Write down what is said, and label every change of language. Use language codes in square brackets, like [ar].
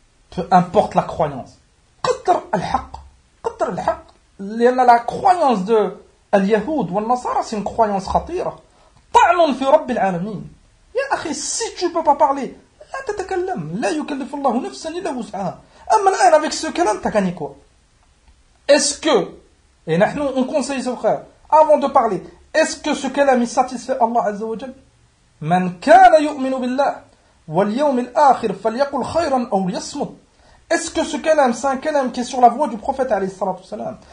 [fr] Peu importe la croyance. [ar] قطر الحق. قطر الحق. [fr] لأن la croyance de [ar] اليهود والنصارى [fr] c'est une croyance خطيرة. [ar] طعن في رب العالمين. يا أخي [fr] si tu peux pas parler [ar] لا تتكلم. لا يكلف الله نفسا إلا وسعها. أما الآن [fr] avec ce كلام t'as gagné quoi? Est-ce que et نحن on conseille ce frère avant de parler est-ce que ce كلام il satisfait Allah عز وجل? [ar] من كان يؤمن بالله وَالْيَوْمِ الْآخِرِ فَلْيَقُلْ خَيْرًا أَوْ يَصْمُتْ. [fr] Est-ce que ce kalam, c'est un kalam qui est sur la voie du prophète عليه الصلاة والسلام?